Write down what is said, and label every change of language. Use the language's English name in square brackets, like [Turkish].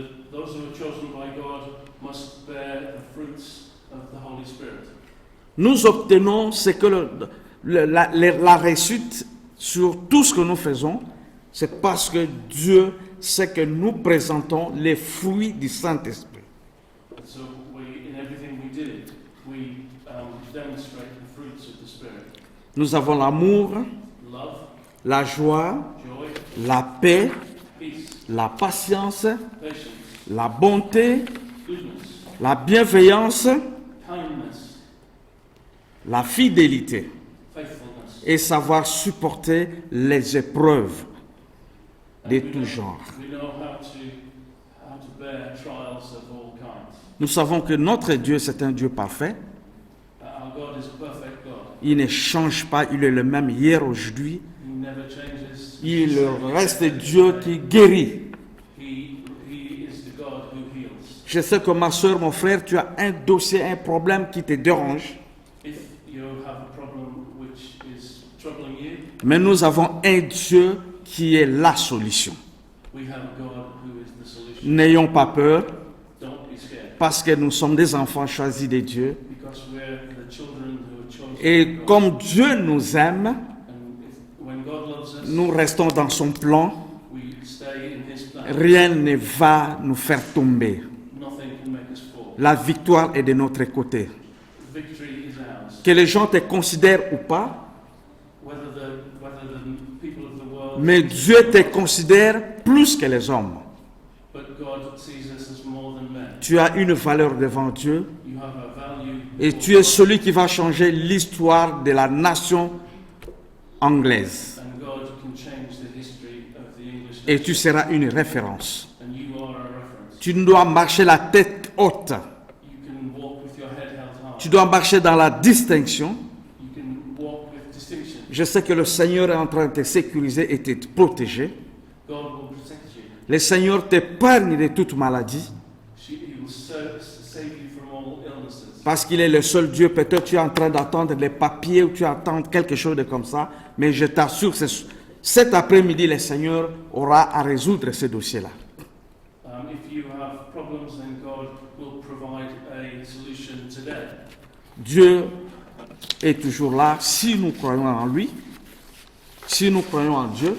[English] those who are chosen by God must bear the fruits of the Holy Spirit. [French] Nous obtenons ce que la réussite sur tout ce que nous faisons, c'est parce que Dieu sait que nous présentons les fruits du Saint-Esprit. [English] And so, in everything we do, we demonstrate the fruits of the Spirit: [French] Nous avons l'amour, [English] love, [French] la joie, [English] joy, [French] la paix, [English] peace, [French] la patience, [English] patience, [French] la bonté, [English] goodness, [French] la bienveillance, [English] kindness, [French] la fidélité [English] faithfulness, [French] et savoir supporter les épreuves. de tout genre. [English] We know how to bear trials of all kinds. [French] Nous savons que notre Dieu, c'est un Dieu parfait. [English] Our God is a perfect God. [French] Il ne change pas, il est le même hier, aujourd'hui. [English] He never changes. [French] Il reste Dieu qui guérit. [English] He is the God who heals. [French] Je sais que ma soeur, mon frère, tu as un dossier, un problème qui te dérange. [English] If you have a problem which is troubling you, [French] Mais nous avons un Dieu qui est la solution. [English] we have a God who is the solution. [French] N'ayons pas peur, [English] Don't be scared, [French] parce que nous sommes des enfants choisis de Dieu. [English] because we're the children who are chosen [French] Et [English] of God. [French] comme Dieu nous aime, [English] And when God loves us, [French] nous restons dans son plan. [English] we stay in His plan. [French] Rien ne va nous faire tomber. [English] Nothing can make us fall. [French] La victoire est de notre côté. [English] Victory is ours. [French] Que les gens te considèrent ou pas, [English] Whether the people of the world, [French] mais Dieu te considère plus que les hommes. [English] but God sees us as more than men. [French] Tu as une valeur devant Dieu [English] You have a value. [French] et [English] before [French] tu es [English] God, [French] celui qui va changer l'histoire de la nation anglaise. [English] and God can change the history of the English [French] Et [English] nation, [French] tu seras une référence. [English] and you are a reference. [French] Tu dois marcher la tête haute. [English] You can walk with your head held high. [French] Tu dois marcher dans la distinction. [English] You can walk with distinction. [French] Je sais que le Seigneur est en train de te sécuriser et de te protéger. [English] God will protect you. [French] Le Seigneur t'épargne de toute maladie [English] He will save you from all illnesses. [French] parce qu'il est le seul Dieu. Peut-être tu es en train d'attendre les papiers ou tu attends quelque chose de comme ça, mais je t'assure, cet après-midi, le Seigneur aura à résoudre ce dossier-là. [English] If you have problems, then God will provide a solution today. [French] Dieu est toujours là si nous croyons en lui, si nous croyons en Dieu,